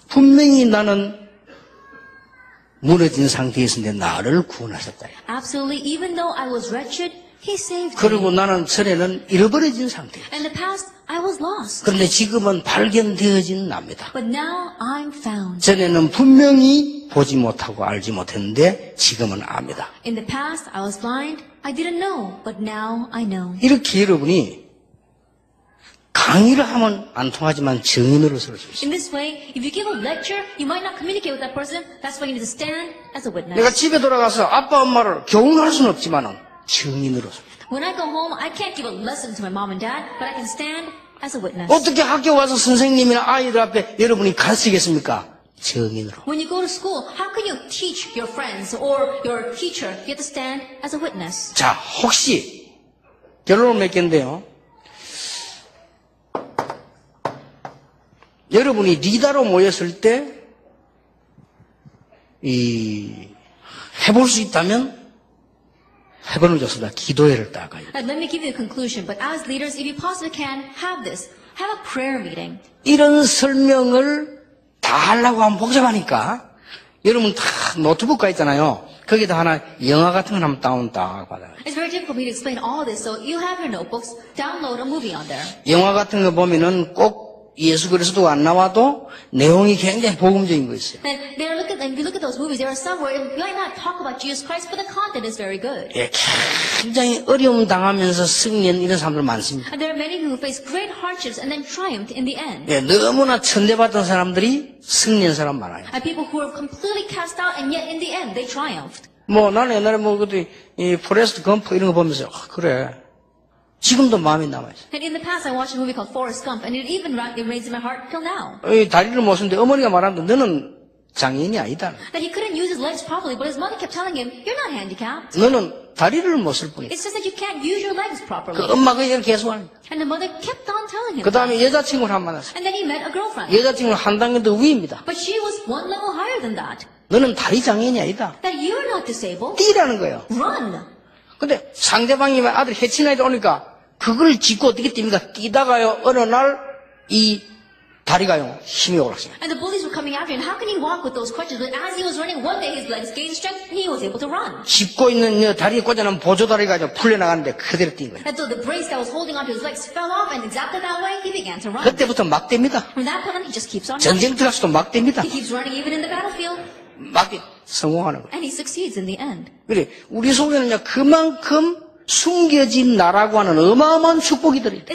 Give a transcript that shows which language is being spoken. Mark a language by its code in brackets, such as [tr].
[ko] 분명히 나는 무너진 상태에 있었는데 나를 구원하셨다. [en] Absolutely, even though I was wretched, He saved [ko] 그리고 [en] me. [ko] 나는 전에는 잃어버려진 상태. [en] In the past, I was lost. [ko] 그런데 지금은 발견되어진 납니다. [en] But now I'm found. [ko] 전에는 분명히 보지 못하고 알지 못했는데 지금은 압니다. [en] In the past, I was blind. I didn't know, but now I know. [ko] 이렇게 여러분이 강의를 하면 안 통하지만 증인으로 설 수 있어요. [en] In this way, if you give a lecture, you might not communicate with that person. That's why you need to stand as a [ko] 내가 [en] witness. [ko] 집에 돌아가서 아빠 엄마를 교훈할 수는 없지만 증인으로 섭니다. [en] When I go home, I can't give a lesson to my mom and dad, but I can stand as a witness. [ko] 어떻게 학교 와서 선생님이나 아이들 앞에 여러분이 가르치겠습니까? 증인으로. [en] When you go to school, how can you teach your friends or your teacher? You have to stand as a witness. [ko] 자, 혹시 결론을 맺겠는데요. 여러분이 리더로 모였을 때 해볼 수 있다면 해보는 좋습니다. 기도회를 따가요. [en] Let me give you a conclusion. But as leaders, if you possibly can, have this. Have a prayer meeting. [ko] 이런 설명을 다 하려고 하면 복잡하니까 여러분 다 노트북가 있잖아요. 거기다 하나 영화 같은 거 한번 다운 딱 받아요. [en] It's very difficult for me to explain all this, so you have your notebooks, download a movie on there. [ko] 영화 같은 거 보면은 꼭 예수 그리스도가 안 나와도 내용이 굉장히 복음적인 거 있어요. [en] And if you look at those movies, there are some where it might not talk about Jesus Christ, but the content is very good. [ko] 예, 굉장히 어려움 당하면서 승리한 이런 사람들 많습니다. [en] And there are many who face great hardships and then triumphed in the end. [ko] 예, 너무나 천대받던 사람들이 승리한 사람 많아요. [en] And people who were completely cast out, and yet in the end, they triumphed. [ko] 뭐 나는 옛날에 뭐 그것도 이 포레스트 검프 이런 거 보면서 그래. 지금도 마음에 남아있어요. [en] And in the past, I watched a movie called Forrest Gump, and it even remains in my heart till now. [ko] 다리를 못 쓰는데 어머니가 말하는데 너는 장애인이 아니다. [en] That he couldn't use his legs properly, but his mother kept telling him, "You're not handicapped. [ko] 너는 다리를 못 쓸 뿐이야. [en] It's just that you can't use your legs properly." [ko] 그 엄마가 이걸 계속 하는 거야. [en] And the mother kept on telling him. [ko] 그 다음에 [en] that. [ko] 여자친구를 한 번 만났어요. [en] And then he met a girlfriend. [ko] 여자친구는 한 단계 더 위입니다. [en] But she was one level higher than that. [ko] 너는 다리 장애인이 아니다. [en] That you're not disabled. [ko] 뛰라는 거예요. [en] Run. [ko] 근데 상대방이 아들 해친 아이들 오니까 그걸 짚고 어떻게 뜁니까? 뛰다가요 어느 날 이 다리가요 힘이 올랐어요. [en] And the bullies were coming after him. How can he walk with those crutches? But as he was running, one day his legs gained strength and he was able to run. [ko] 짚고 있는 다리에 꽂아놓은 보조다리가 풀려나가는데 그대로 뛴 거예요. [en] And so the brace that was holding onto his legs fell off, and exactly that way he began to run. [ko] 그때부터 막 뜁니다. [en] From that point on, he just keeps on running. [ko] 전쟁 들어가서도 막 뜁니다. [en] He keeps running even in the battlefield, [ko] 막 성공하는 거예요. [en] and he succeeds in the end. [ko] 그래 우리 속에는요 그만큼 숨겨진 나라고 하는 어마어마한 축복이 들어있다.